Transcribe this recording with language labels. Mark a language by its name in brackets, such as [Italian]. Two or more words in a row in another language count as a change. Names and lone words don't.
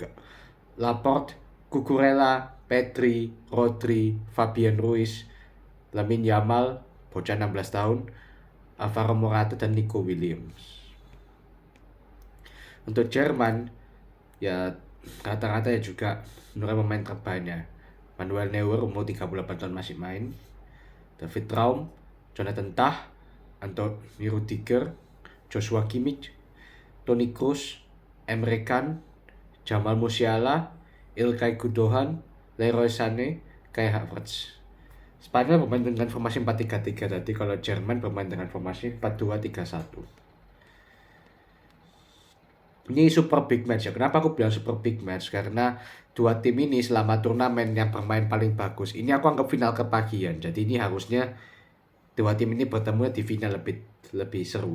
[Indonesian] Laporte, Cucurella, Pedri, Rodri, Fabian Ruiz, Lamine Yamal, bocah 16 tahun, Alvaro Morata dan Nico Williams. Untuk Jerman, ya rata-rata ya juga menurut pemain terbaiknya. Manuel Neuer umur 38 tahun masih main. David Raum, Jonathan Tah, Anthony Rudiger, Joshua Kimmich, Toni Kroos, Emre Can, Jamal Musiala, Ilkay Gundogan, Leroy Sané, Kai Havertz. Spanyol bermain dengan formasi 4-3-3 tadi, kalau Jerman bermain dengan formasi 4-2-3-1. Ini [English] super big match [Indonesian] ya. Kenapa aku bilang [English] super big match? [Indonesian] Karena dua tim ini selama turnamen yang bermain paling bagus. Ini aku anggap final kepagian. Jadi ini harusnya dua tim ini bertemu di final lebih seru.